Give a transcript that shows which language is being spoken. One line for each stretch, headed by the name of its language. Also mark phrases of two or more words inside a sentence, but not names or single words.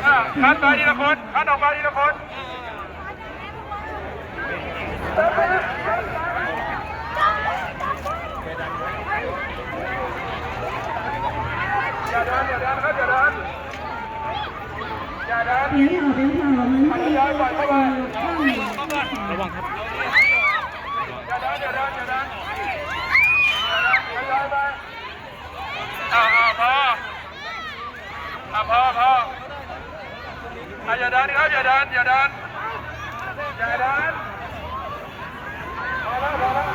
Thai: คัดไปทีละคนคัดออกมาทีละคนอย่าเดินครับอย่าเดิน
Chinese: 别跑别跑，我们这个
Thai: ระวังครับ อย่าเดินอย่าเดินอย่าเดินไปพออย่าเดินครับอย่าเดินอย่าเดินอย่าเดินพอแล้ว